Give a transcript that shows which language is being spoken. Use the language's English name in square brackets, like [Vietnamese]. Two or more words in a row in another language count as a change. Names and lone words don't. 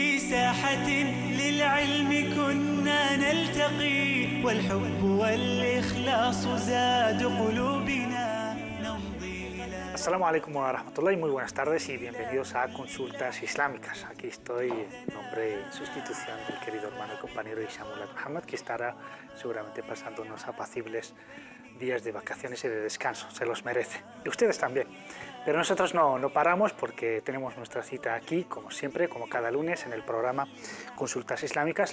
[Arabic] ساحة للعلم كنا نلتقي والحب والإخلاص زاد قلوبنا نمضي إلى. السلام عليكم ورحمة الله, [Spanish] muy buenas tardes y bienvenidos a Consultas Islámicas. Aquí estoy en nombre y sustitución del querido hermano y compañero Ishamullah Muhammad, que estará seguramente pasando unos apacibles días de vacaciones y de descanso, se los merece. Y ustedes también. Pero nosotros no paramos porque tenemos nuestra cita aquí, como siempre, como cada lunes, en el programa Consultas Islámicas.